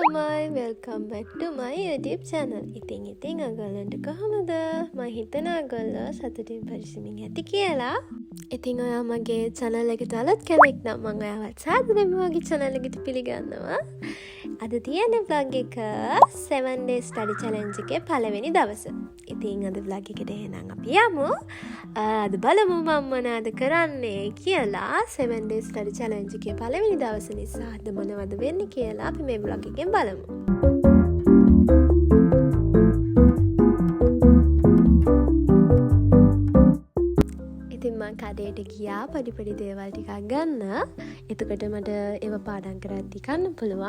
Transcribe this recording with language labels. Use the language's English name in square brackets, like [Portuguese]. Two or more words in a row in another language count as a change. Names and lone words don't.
[English] Hi, welcome back to my YouTube channel. [Sinhala] ඉතින් ඔයගොල්ලන්ට කොහමද? මම හිතනවා ඔයගොල්ලෝ සතුටින් පරිස්සමින් ඇති කියලා. ඉතින් ඔයා මගේ channel එකට අලුත් කෙනෙක් නම් මම ඔයාවත් සාදරයෙන්ම මගේ channel එකට පිළිගන්නවා. අද තියෙන vlog එක [English] 7 days study challenge [Sinhala] එකේ පළවෙනි දවස. ඉතින් අද vlog එකට එහෙනම් අපි යමු. අද බලමු මම මොනවද කරන්නේ කියලා [English] 7 days study challenge [Sinhala] එකේ පළවෙනි දවස නිසා අද මොනවද වෙන්නේ කියලා අපි මේ vlog එකෙන් බලමු. ඉතින් මම කඩේට ගියා පොඩි දේවල් ටිකක් ගන්න. එතකොට මට ඒව පාඩම් කරද්දී කන්න පුළුවන්.